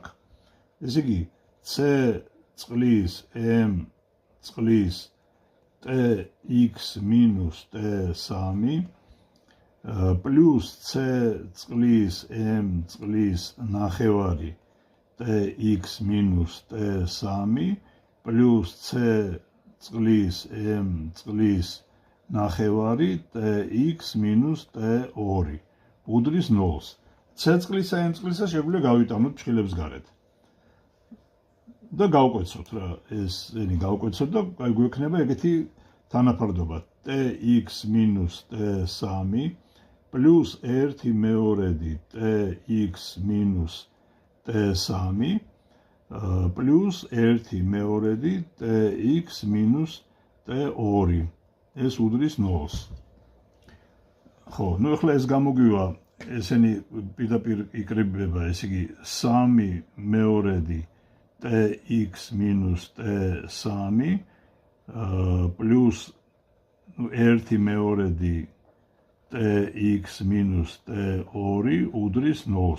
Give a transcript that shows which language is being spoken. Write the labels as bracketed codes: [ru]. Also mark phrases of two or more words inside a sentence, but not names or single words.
[ka] ესე იგი C წყლის M წყლის Tx minus T3 plus C წყლის M წყლის ნახევარი Tx minus T3 plus C წყლის M წყლის ნახევარი Tx minus T2 უდრის 0-ს. C წყლისა M წყლისა შეგვიძლია გავიტანოთ ჩხილებს გარეთ. და გავკვეცოთ რა, ესენი გავკვეცოთ და აი გვექნება ეგეთი თანაფარდობა Tx minus T3 plus 1/2 Tx minus T3 plus 1/2 Tx minus T2 ეს უდრის 0-ს. ხო, ნუ ახლა ეს გამოგვივა ესენი პირდაპირ იკრიბება, ესე იგი 3/2 Tx minus T3 plus 1/2 Tx minus T2 უდრის 0-ს.